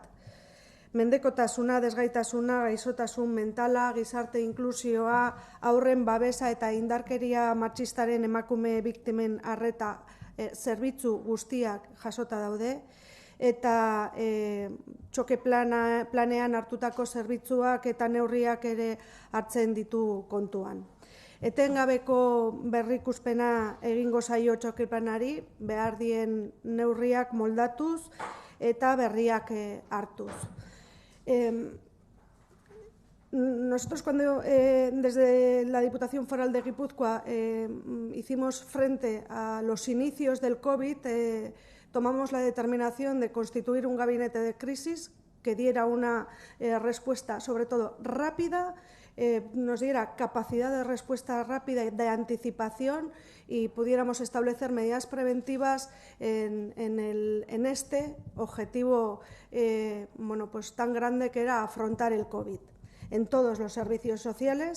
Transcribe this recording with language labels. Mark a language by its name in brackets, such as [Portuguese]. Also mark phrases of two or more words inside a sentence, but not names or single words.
[Basque] Mendekotasuna, desgaitasuna, gaixotasun mentala, gizarte inklusioa, haurren babesa eta indarkeria matxistaren emakume biktimen arreta zerbitzu guztiak jasota daude, eta txoke planean hartutako zerbitzuak eta neurriak ere hartzen ditu kontuan. Etengabeko berrikuspena egingo zaio txoke planari, behar dien neurriak moldatuz eta berriak hartuz. [Spanish] Nosotros cuando desde la Diputación Foral de Guipúzcoa hicimos frente a los inicios del COVID, tomamos la determinación de constituir un gabinete de crisis que diera una respuesta sobre todo rápida, nos diera capacidad de respuesta rápida y de anticipación y pudiéramos establecer medidas preventivas en este objetivo pues tan grande que era afrontar el COVID en todos los servicios sociales.